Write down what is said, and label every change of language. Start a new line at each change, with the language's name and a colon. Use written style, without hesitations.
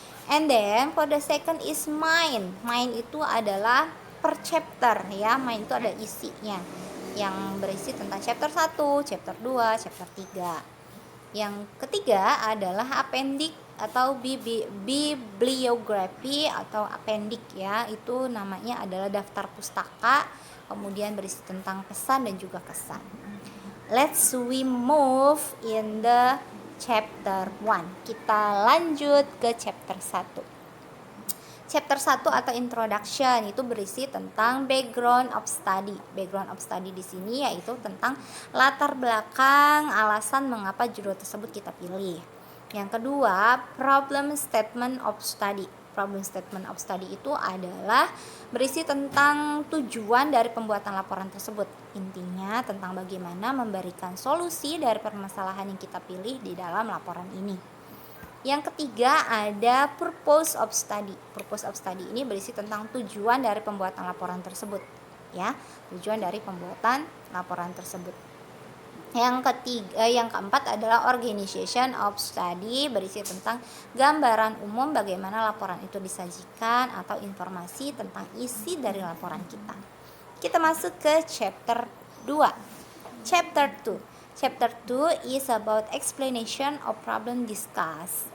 English: And then for the second is mind.
Indonesian: Mind itu adalah per chapter ya. Mind itu ada isinya yang berisi tentang chapter 1, chapter 2, chapter 3. Yang ketiga adalah appendix atau bibliografi atau appendix ya. Itu namanya adalah daftar pustaka, kemudian berisi tentang pesan dan juga kesan.
English: Let's we move in the chapter 1.
Indonesian: Kita lanjut ke chapter 1. Chapter 1 atau introduction itu berisi tentang background of study. Background of study di sini yaitu tentang latar belakang, alasan mengapa judul tersebut kita pilih. Yang kedua, problem statement of study. Problem statement of study itu adalah berisi tentang tujuan dari pembuatan laporan tersebut. Intinya tentang bagaimana memberikan solusi dari permasalahan yang kita pilih di dalam laporan ini. Yang ketiga ada purpose of study. Purpose of study ini berisi tentang tujuan dari pembuatan laporan tersebut, ya. Tujuan dari pembuatan laporan tersebut. Yang keempat adalah organization of study, berisi tentang gambaran umum bagaimana laporan itu disajikan atau informasi tentang isi dari laporan kita. Kita masuk ke chapter 2. Chapter 2.
English: Chapter 2 is about explanation of problem discussed.